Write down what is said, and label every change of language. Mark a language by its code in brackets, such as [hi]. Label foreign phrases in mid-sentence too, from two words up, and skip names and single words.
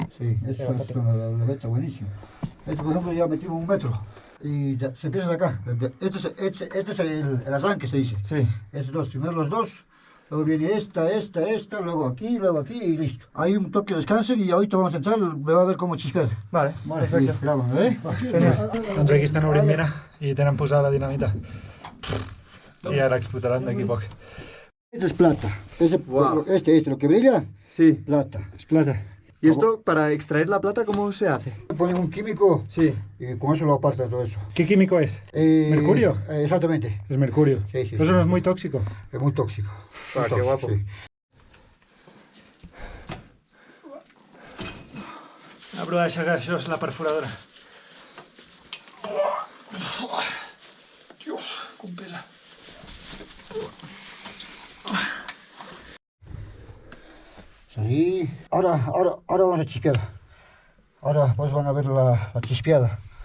[es] Sí, eso es la beta buenísima. Este, por ejemplo, ya metimos 1 metro. Y se empieza de acá. Este es el arranque, se dice. Sí. Estos dos, primero los dos. Luego viene esta, luego aquí y listo. Hay un toque de descanso y ahorita vamos a entrar, me va a ver cómo chispea. Vale, perfecto. Sí, grabando, ¿eh? [ca] Doncs aquí estan obrint mira i tenen posada la dinamita. I ara explotaran d'aquí a poc. [es] Este es plata. Wow. Este, lo que brilla, Sí. plata. [ca] És plata. [es] ¿Y esto, para extraer la plata, cómo se hace? Ponen un químico Sí. y con eso lo aparta todo eso. ¿Qué químico es? ¿Mercurio? Exactamente. Es mercurio. Sí, sí, Eso sí. no es muy tóxico. Es muy tóxico. Ah, Muy qué tóxico, guapo. sí. [ca] La prova de que això és la perforadora. Dios, com pesa. [es] Sí. Ahora vamos a chispear. Ahora pues van a ver la chispeada.